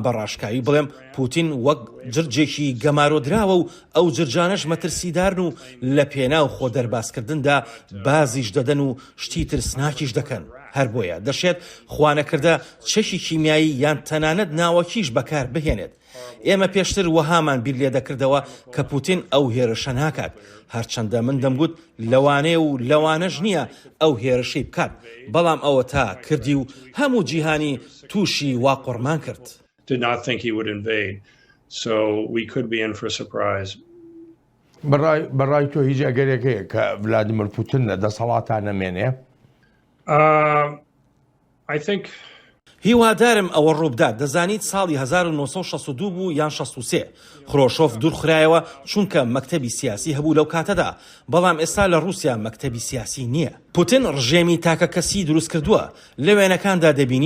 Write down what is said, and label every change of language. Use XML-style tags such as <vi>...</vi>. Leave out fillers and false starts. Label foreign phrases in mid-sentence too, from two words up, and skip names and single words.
<ckb>بەڕاشکاوی بڵێم پوتین وەک جرجێکی گەمارۆدراوە و ئەو جرجانەش مەترسیدارن و لە پێناو خۆ دەرباسکردندا بازیش دەدەن و شتی ترسناکیش دەکەن هەر بۆیە دەشێت خوانەکردە چەکی کیمیایی یان تەنانەت ناوەکیش بەکار بهێنێت ئێمە پێشتر وەهامان بیر لێ دەکردەوە کە پوتین ئەو هێرشە ناکات هەرچەندە من دەمگوت لەوانەیە و لەوانەش نییە ئەو هێرشەی بکات بەڵام ئەوە تا کردی و هەموو جیهانی تووشی وا قورمان کرد.</ckb> <en>Did not think he would invade, so we could be in for a surprise.</en> <ckb>بەڕای تۆ هیچ ئەگەرێکەیە کە ڤلادیمیر پوتین لە دەسەڵاتان نەمێنێ؟</ckb> <en>I think</en> <ckb>هیوادارم ئەوە ڕووبدات دەزانیت ساڵی 1962 بوو یان 63 خرۆشۆف دوورخرایەوە چونکە مەکتەبی سیاسی هەبوو لەو کاتەدا بەڵام ئێستا لە رووسیا مەکتەبی سیاسی نییە پوتین ڕژێمی تاکە کەسی دروست کردووە لە وێنەکاندا دەبینین</ckb>